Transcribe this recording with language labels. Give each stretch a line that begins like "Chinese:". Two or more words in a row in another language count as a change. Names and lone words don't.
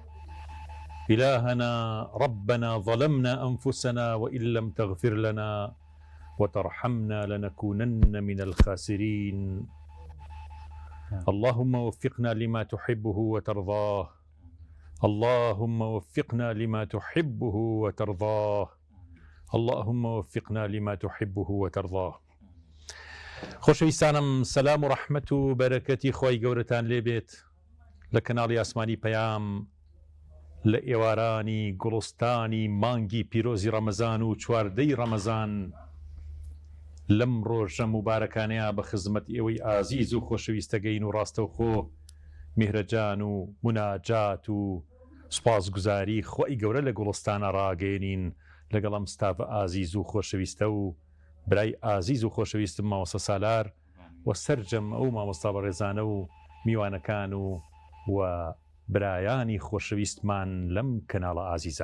Arabic: إلهنا ربنا ظلمنا أنفسنا وإن لم تغفر لنا وترحمنا لنكونن من الخاسرين. اللهم وفقنا لما تحبه وترضاه، اللهم وفقنا لما تحبه وترضاه، اللهم وفقنا لما تحبه وترضاه.
Central Kurdish: خۆشەویستانم، سەلام و ڕەحمەت و بەرەکەتی خۆی گەورەتان لێبێت لە کەناڵی ئاسمانی پەیام لە ئێوارانی گوڵستانی مانگی پیرۆزی ڕەمەزان و چواردەی ڕەمەزان لەم ڕۆژە مبارەکانەیە بە خزمەت ئێوەی ئازیز و خۆشەویستەگەین و ڕاستەوخۆ میهرەجان و مناجات و سوپاسگوزاری خۆی گەورە لە گوڵستانە ڕاگەێنین لەگەڵ ئەم ستافە ئازیز و خۆشەویستە و برای ئازیز و خۆشەویستم مامۆستا سالار و سەرجەم ئەو مامۆستا بەڕێزانە و میوانەکان و برایانی خۆشەویستمان لەم کەناڵە ئازیزە.